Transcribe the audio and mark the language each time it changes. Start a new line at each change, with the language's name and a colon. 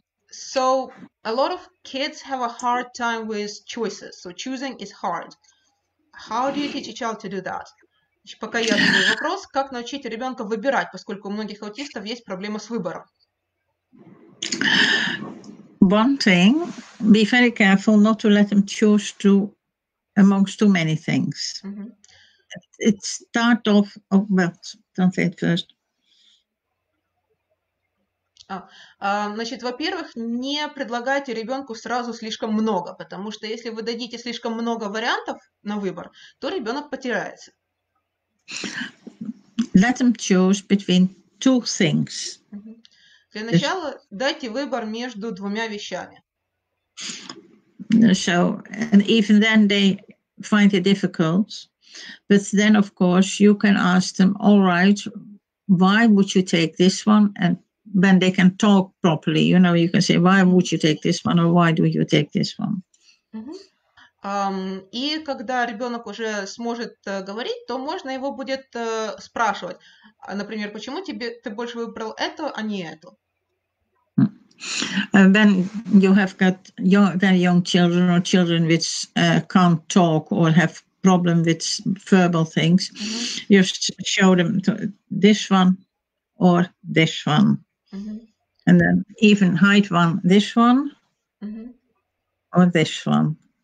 English: So a lot of kids have a hard time with choices. So choosing is hard. How do you teach a child to do that?
Russian: Пока я задаю вопрос, как научить ребенка выбирать, поскольку у многих аутистов есть проблема с выбором.
English: One thing, be very careful not to let them choose amongst too many things. It start off, well, translate first.
Russian: Значит, во-первых, не предлагайте ребенку сразу слишком много, потому что если вы дадите слишком много вариантов на выбор, то ребенок потеряется.
English: Let them choose between two things.
Russian: Для начала дайте выбор между двумя вещами.
English: So, and even then they find it difficult. But then, of course, you can ask them, all right, why would you take this one? And when they can talk properly, you know, you can say, why would you take this one? Or why do you take this one?
Russian: И когда ребенок уже сможет говорить, то можно его будет спрашивать, например, почему ты больше выбрал это, а не это?
English: When you have got very young children or children which can't talk or have problem with verbal things, you show them this one or this one. And then even hide one, this one or this one.